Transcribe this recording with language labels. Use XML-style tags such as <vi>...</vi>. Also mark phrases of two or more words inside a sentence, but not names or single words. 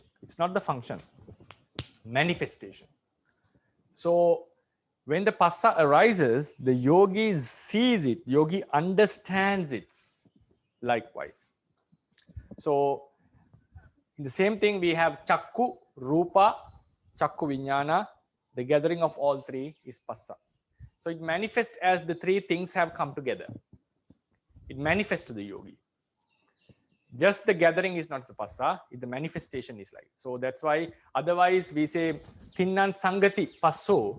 <en>It's not the function. Manifestation. So when the passa arises, the yogi sees it. Yogi understands it likewise. So in the same thing, we have chakku, rupa,</en> <pi>chakku viññāna.</pi> <en>The gathering of all three is passa. So it manifests as the three things have come together. It manifests to the yogi. Just the gathering is not the passa, the manifestation is like. So that's why otherwise we say</en> <pi>stinnan sangati passo.</pi>